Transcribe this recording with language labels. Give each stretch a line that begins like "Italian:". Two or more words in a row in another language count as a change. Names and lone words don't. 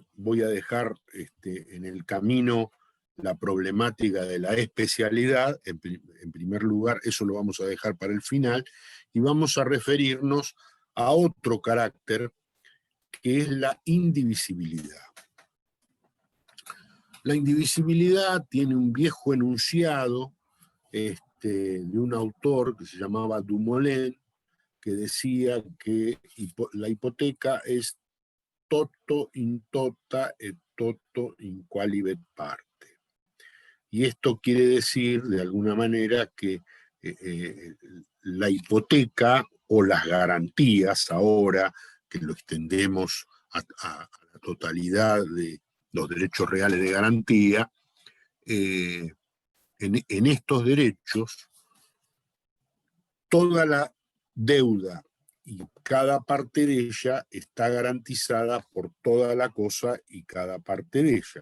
Spanish: Voy a dejar en el camino la problemática de la especialidad, en primer lugar, eso lo vamos a dejar para el final, y vamos a referirnos a otro carácter que es la indivisibilidad. La indivisibilidad tiene un viejo enunciado de un autor que se llamaba Dumoulin, que decía que la hipoteca es
Latin: toto in tota et toto in qualibet parte.
Spanish: Y esto quiere decir, de alguna manera, que la hipoteca o las garantías, ahora que lo extendemos a la totalidad de los derechos reales de garantía, en estos derechos, toda la deuda y cada parte de ella está garantizada por toda la cosa y cada parte de ella.